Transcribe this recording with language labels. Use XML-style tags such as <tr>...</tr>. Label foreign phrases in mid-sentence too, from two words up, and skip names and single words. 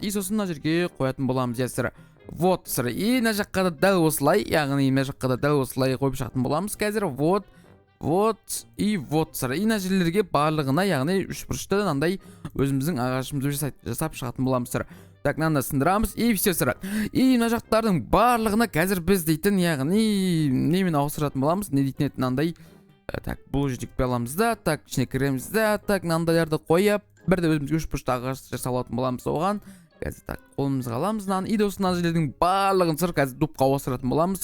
<kk>И сосын мына жерге қоятын боламыз.</kk> <ru>Вот, и</ru> <kk>мына жаққа да дәл осылай, яғни мына жаққа да дәл осылай қойып шығатын боламыз. Қазір</kk> <ru>вот, и</ru> <kk>мына жерлерге барлығына, яғни 3 бұрышты мынандай өзіміздің ағашымызды жасап шығатын боламыз. Так, мынаны сындырамыз,</kk> <ru>и все</ru> <kk>сыра. И мына жақтардың барлығына қазір біз дейтін, яғни немен ауыстыратын боламыз, не дейтін еді мынандай. Так, бұл жерде аламыз да, так, ішіне кіреміз да, так, мынандайларды қойып, бірде өзімізге 3 бұрышты ағаш жасап алатын боламыз оған. Қазір так, қолымызға аламыз мынаны, и досын мына жерлердің барлығын қазір допқа ауыстыратын боламыз.</kk>